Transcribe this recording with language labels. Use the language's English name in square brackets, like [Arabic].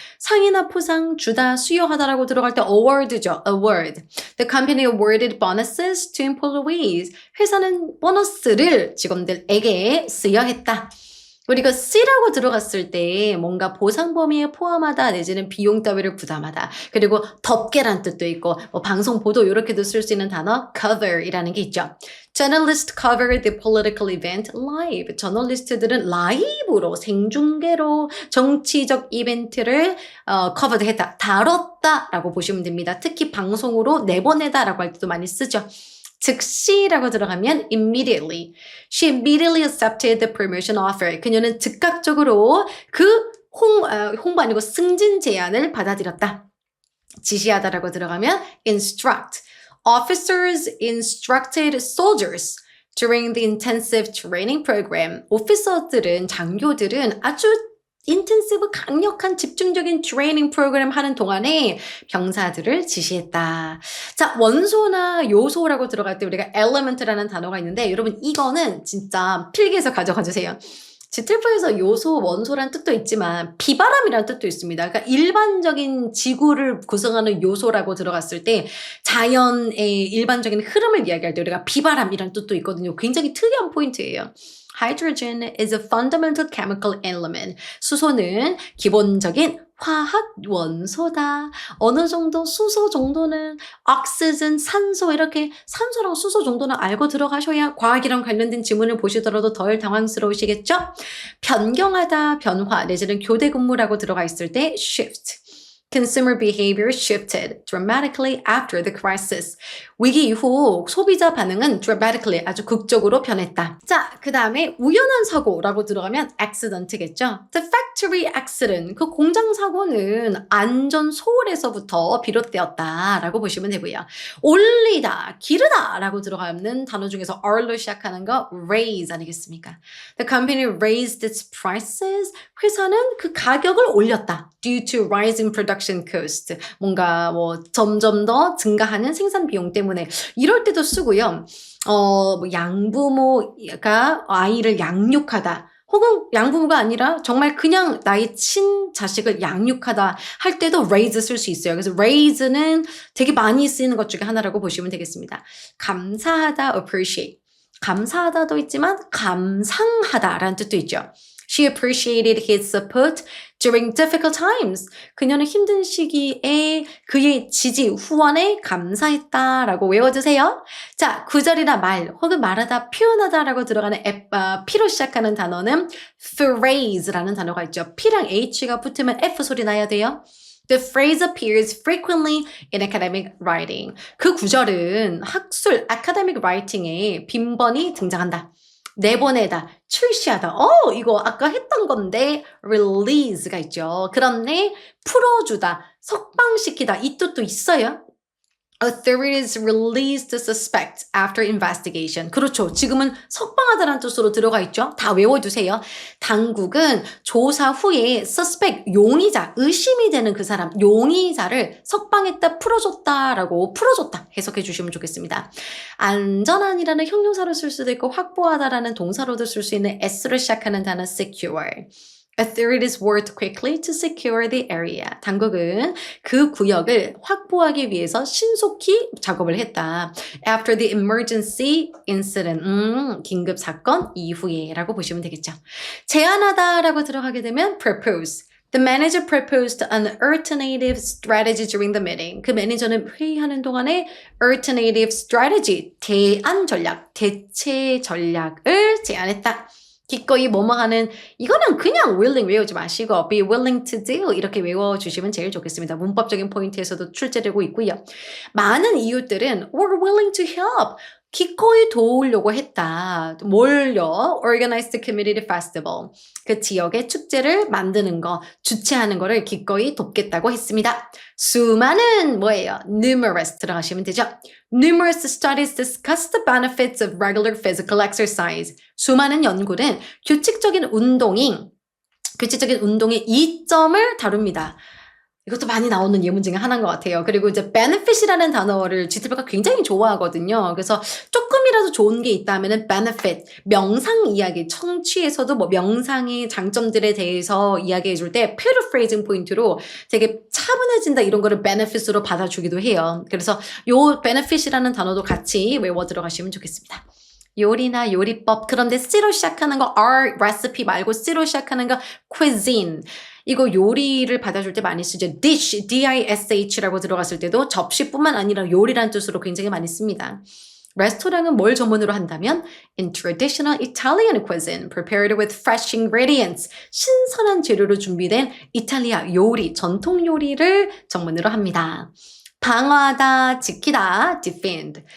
[Korean] 상이나 포상, 주다, 수여하다라고 들어갈 때 award죠. [English] award. The company awarded bonuses to employees. [Korean] 회사는 보너스를 직원들에게 수여했다. 우리가 C라고 들어갔을 때 뭔가 보상 범위에 포함하다 내지는 비용 따위를 부담하다. 그리고 덮개란 뜻도 있고 방송 보도 이렇게도 쓸 수 있는 단어 cover이라는 게 있죠. [English] Journalists cover the political event live. [Korean] 저널리스트들은 라이브로 생중계로 정치적 이벤트를 covered했다. 다뤘다라고 보시면 됩니다. 특히 방송으로 내보내다라고 할 때도 많이 쓰죠. 즉시라고 들어가면 immediately. [English] She immediately accepted the promotion offer. [Korean] 그녀는 즉각적으로 그 홍보 아니고 승진 제안을 받아들였다. 지시하다라고 들어가면 instruct. [English] Officers instructed soldiers during the intensive training program. [Korean] 오피서들은, 장교들은 아주 인텐시브 강력한 집중적인 트레이닝 프로그램 하는 동안에 병사들을 지시했다. 자, 원소나 요소라고 들어갈 때 우리가 element라는 단어가 있는데 여러분 이거는 진짜 필기에서 가져가 주세요. 지틀프에서 요소, 원소라는 뜻도 있지만 비바람이라는 뜻도 있습니다. 그러니까 일반적인 지구를 구성하는 요소라고 들어갔을 때 자연의 일반적인 흐름을 이야기할 때 우리가 비바람이라는 뜻도 있거든요. 굉장히 특이한 포인트예요. [English] Hydrogen is a fundamental chemical element. [Korean] 수소는 기본적인 화학 원소다. 어느 정도 수소 정도는 oxygen, 산소 이렇게 산소랑 수소 정도는 알고 들어가셔야 과학이랑 관련된 지문을 보시더라도 덜 당황스러우시겠죠? 변경하다, 변화 내지는 교대 근무라고 들어가 있을 때 shift. [English] Consumer behavior shifted dramatically after the crisis. [Korean] 위기 이후 소비자 반응은 dramatically 아주 극적으로 변했다. 자, 그 다음에 우연한 사고라고 들어가면 accident겠죠. [English] The factory accident, [Korean] 그 공장 사고는 안전 소홀에서부터 비롯되었다라고 보시면 되고요. 올리다, 기르다라고 들어가는 단어 중에서 R로 시작하는 거 raise 아니겠습니까? [English] The company raised its prices. [Korean] 회사는 그 가격을 올렸다. [English] Due to rising production cost. [Korean] 뭔가 뭐 점점 더 증가하는 생산 비용 때문에 이럴 때도 쓰고요. 뭐 양부모가 아이를 양육하다. 혹은 양부모가 아니라 정말 그냥 나의 친자식을 양육하다 할 때도 raise 쓸 수 있어요. 그래서 raise는 되게 많이 쓰이는 것 중에 하나라고 보시면 되겠습니다. 감사하다, appreciate. 감사하다도 있지만 감상하다라는 뜻도 있죠. [English] She appreciated his support during difficult times. [Korean] 그녀는 힘든 시기에 그의 지지, 후원에 감사했다라고 외워주세요. 자, 구절이나 말 혹은 말하다, 표현하다라고 들어가는 P로 시작하는 단어는 phrase라는 단어가 있죠. P랑 H가 붙으면 F 소리 나야 돼요. [English] The phrase appears frequently in academic writing. [Korean] 그 구절은 학술, [English] academic writing [Korean] 에 빈번히 등장한다. 내보내다, 출시하다. 이거 아까 했던 건데 release가 있죠. 그런데 풀어주다, 석방시키다 이 뜻도 있어요. [English] Authorities released the suspect after investigation. [Korean] 그렇죠. 지금은 석방하다라는 뜻으로 들어가 있죠. 다 외워두세요. 당국은 조사 후에 suspect, 용의자, 의심이 되는 그 사람, 용의자를 석방했다, 풀어줬다라고 풀어줬다 해석해 주시면 좋겠습니다. 안전한이라는 형용사로 쓸 수도 있고 확보하다라는 동사로도 쓸 수 있는 S로 시작하는 단어 secure. [English] Authorities worked quickly to secure the area. [Korean] 당국은 그 구역을 확보하기 위해서 신속히 작업을 했다. [English] After the emergency incident. [Korean] 긴급 사건 이후에 라고 보시면 되겠죠. 제안하다라고 들어가게 되면 propose. [English] The manager proposed an alternative strategy during the meeting. [Korean] 그 매니저는 회의하는 동안에 [English] alternative strategy, [Korean] 대안 전략, 대체 전략을 제안했다. 기꺼이 뭐뭐 하는 이거는 그냥 willing 외우지 마시고 [English] be willing to do [Korean] 이렇게 외워주시면 제일 좋겠습니다. 문법적인 포인트에서도 출제되고 있고요. 많은 이웃들은 [English] were willing to help. [Korean] 기꺼이 도우려고 했다. 뭘요? [English] Organized community festival. [Korean] 그 지역의 축제를 만드는 거, 주최하는 거를 기꺼이 돕겠다고 했습니다. 수많은 뭐예요? Numerous 들어가시면 되죠. [English] Numerous studies discuss the benefits of regular physical exercise. [Korean] 수많은 연구는 규칙적인 운동의 이점을 다룹니다. 이것도 많이 나오는 예문 중에 하나인 것 같아요. 그리고 이제 benefit이라는 단어를 GTP가 굉장히 좋아하거든요. 그래서 조금이라도 좋은 게 있다면은 benefit, 명상 이야기, 청취에서도 뭐 명상의 장점들에 대해서 이야기해 줄 때 paraphrasing 포인트로 되게 차분해진다 이런 거를 benefit으로 받아주기도 해요. 그래서 요 benefit이라는 단어도 같이 외워 들어가시면 좋겠습니다. 요리나 요리법, 그런데 C로 시작하는 거 R recipe 말고 C로 시작하는 거 cuisine. 이거 요리를 받아줄 때 많이 쓰죠. dish, D-I-S-H라고 들어갔을 때도 접시뿐만 아니라 요리란 뜻으로 굉장히 많이 씁니다. 레스토랑은 뭘 전문으로 한다면 [English] in traditional Italian cuisine prepared with fresh ingredients. [Korean] 신선한 재료로 준비된 이탈리아 요리, 전통 요리를 전문으로 합니다. 방어하다, 지키다, defend.